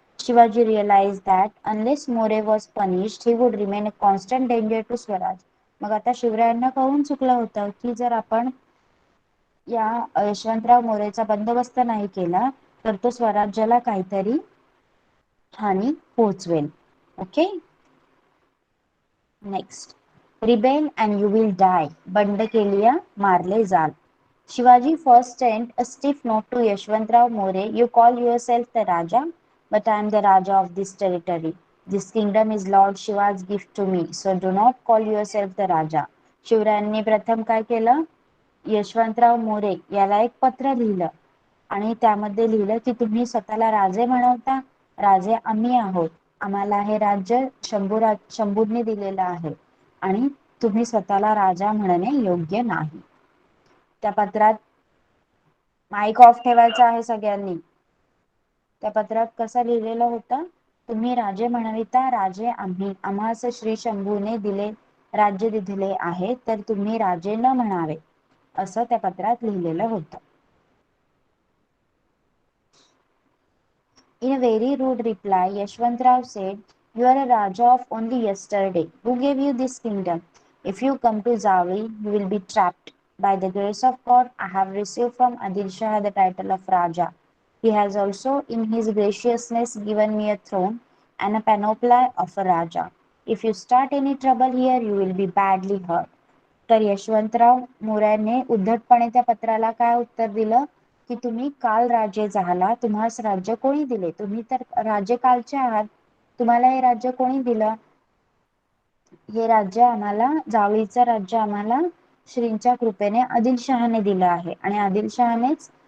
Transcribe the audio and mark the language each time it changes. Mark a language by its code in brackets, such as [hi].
[en] Shivaji realized that unless More was punished, he would remain a constant danger to Swaraj. [mr] मग आता शिवरायांना कळून चुकलं होतं की जर आपण या यशवंतराव मोरेचा बंदोबस्त नाही केला तर तो स्वराज्याला काहीतरी हानी पोहोचवेल. [en] Okay, next. Rebel and you will die. [mr] बंड केलिया मारले जाल. [en] Shivaji first sent a stiff note to Yashwantrao More. You call yourself the Raja, but I am the Raja of this territory. This kingdom is Lord Shiva's gift to me, so do not call yourself the Raja. [mr] शिवरायांनी प्रथम काय केलं? यशवंतराव मोरे याला एक पत्र लिहिलं आणि त्यामध्ये लिहिलं की तुम्ही स्वतःला राजे म्हणवता, राजे आम्ही आहोत, आम्हाला हे राज्य शंभूंनी दिलेलं आहे आणि तुम्ही स्वतःला राजा म्हणणे योग्य नाही. त्या पत्रात माईक ऑफ ठेवायचा आहे सगळ्यांनी. त्या पत्रात कसं लिहिलेलं होतं? तुम्ही राजे म्हणविता, राजे आम्ही, आम्हास श्री शंभूने दिले राज्य दिले आहे, तर तुम्ही राजे न म्हणावे असं त्या पत्रात लिहिलेलं होतं. [en] In a very rude reply, Yashwantrao said, "You are a Raja of only yesterday. Who gave you this kingdom? If you come to Zavli, you will be trapped. By the grace of God, I have received from Adil Shah the title of Raja. He has also, in his graciousness, given me a throne and a panoply of a Raja. If you start any trouble here, you will be badly hurt." [mr] तर यशवंतराव मोऱ्याने उद्धटपणे त्या पत्राला काय उत्तर दिलं की तुम्ही काल राजे झाला, तुम्हास राज्य कोणी दिले? तुम्ही तर राजे कालचे आहात, तुम्हाला हे राज्य कोणी दिलं? हे राज्य आम्हाला, जावळीचं राज्य आम्हाला श्रींच्या कृपेने आदिलशहाने दिलं आहे आणि आदिलशहानेच